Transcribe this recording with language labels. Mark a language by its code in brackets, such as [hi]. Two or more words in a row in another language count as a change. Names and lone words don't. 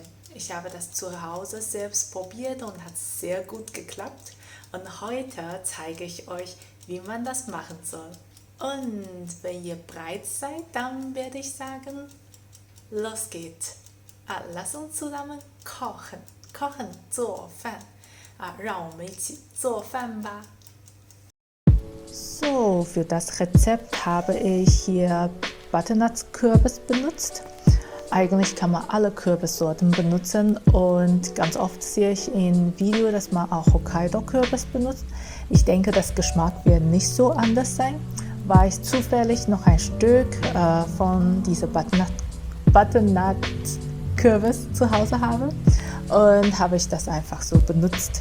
[de] Ich habe das zu Hause selbst probiert und hat sehr gut geklappt. Und heute zeige ich euch, wie man das machen soll. Und wenn ihr bereit seid, dann werde ich sagen, los geht's. Lass uns zusammen kochen. Kochen, [zh] 做饭。让我们一起做饭吧。 [de] So, für das Rezept habe ich hier Butternut-Kürbis benutzt. Eigentlich kann man alle Kürbissorten benutzen und ganz oft sehe ich im Video, dass man auch Hokkaido-Kürbis benutzt. Ich denke, das Geschmack wird nicht so anders sein, weil ich zufällig noch ein Stück von dieser Butternut-Kürbis zu Hause habe und habe ich das einfach so benutzt.